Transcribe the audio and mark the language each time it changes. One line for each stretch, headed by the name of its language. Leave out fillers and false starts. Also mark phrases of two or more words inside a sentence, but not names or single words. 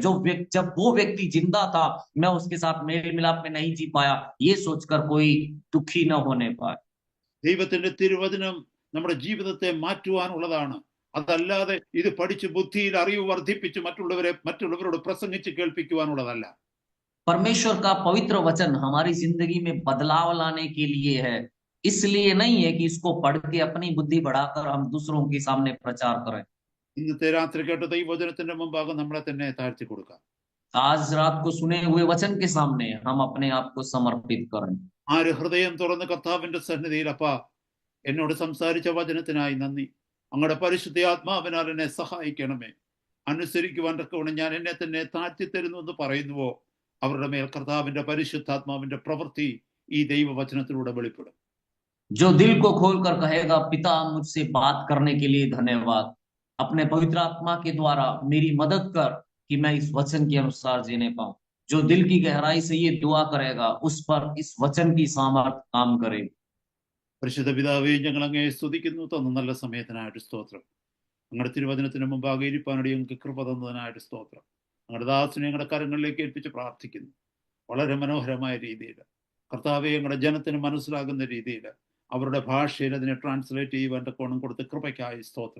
Hindi: जब वो व्यक्ति जिंदा था मैं उसके साथ मेल मिलाप में नहीं जी पाया, ये सोचकर कोई दुखी ना होने पाए।
Malayalam: ദൈവത്തിന്റെ തിരുവചനം നമ്മുടെ ജീവിതത്തെ മാറ്റുവാനുള്ളതാണ്. അതല്ലാതെ ഇത് പഠിച്ച് ബുദ്ധിയിൽ അറിവ് വർദ്ധിപ്പിച്ച് മറ്റുള്ളവരോട് പ്രസംഗിച്ച് കേൾപ്പിക്കുവാനുള്ളതല്ല.
Hindi: परमेश्वर का पवित्र वचन हमारी जिंदगी में बदलाव लाने के लिए है, इसलिए नहीं है कि इसको पढ़ के अपनी बुद्धि बढ़ाकर हम दूसरों के सामने प्रचार करें।
Malayalam: ഇന്നത്തെ രാത്രി കേട്ട ദൈവവചനത്തിന്റെ മുമ്പാകെ നമ്മളെ തന്നെ താഴ്ത്തി കൊടുക്കാം.
Hindi: आज रात को सुने हुए वचन के सामने हम अपने आप को समर्पित करें।
Malayalam: ആര് ഹൃദയം തുറന്ന് കർത്താവിന്റെ സന്നിധിയിൽ, അപ്പാ എന്നോട് സംസാരിച്ച വചനത്തിനായി നന്ദി, അങ്ങയുടെ പരിശുദ്ധ ആത്മാവിനാൽ എന്നെ സഹായിക്കണമേ, അനുസരിക്കുവാൻ തക്കവണ്ണം ഞാൻ എന്നെ തന്നെ താഴ്ത്തി തരുന്നു എന്ന് പറയുന്നുവോ, അവരുടെ മേൽ കർത്താവിന്റെ പരിശുദ്ധാത്മാവിന്റെ പ്രവൃത്തി ഈ ദൈവവചനത്തിലൂടെ വെളിപ്പെടും.
Hindi: जो दिल को खोलकर कहेगा पिता मुझसे बात करने के लिए धन्यवाद, अपने पवित्र आत्मा के द्वारा मेरी मदद कर कि मैं इस वचन के अनुसार जीने पाऊं। जो दिल की गहराई से ये दुआ करेगा उस पर इस वचन की सामर्थ काम करेगी।
Malayalam: പരിശുദ്ധ പിതാവേ, ഞങ്ങൾ അങ്ങേ സ്തുതിക്കുന്നു. തന്ന നല്ല സമയത്തിനായിട്ട് സ്തോത്രം. ഞങ്ങളുടെ തിരുവചനത്തിന് മുമ്പാകെ ഇരിപ്പാനടി ഞങ്ങൾക്ക് കൃപ തന്നതിനായിട്ട് സ്തോത്രം. ഞങ്ങളുടെ ദാസിനെ ഞങ്ങളുടെ കരങ്ങളിലേക്ക് ഏൽപ്പിച്ച് പ്രാർത്ഥിക്കുന്നു. വളരെ മനോഹരമായ രീതിയിൽ കർത്താവെ ഞങ്ങളുടെ ജനത്തിന് മനസ്സിലാകുന്ന രീതിയിൽ അവരുടെ ഭാഷയിൽ അതിനെ ട്രാൻസ്ലേറ്റ് ചെയ്യുവാൻ കോണം കൊടുത്ത് കൃപയ്ക്കായി സ്തോത്രം.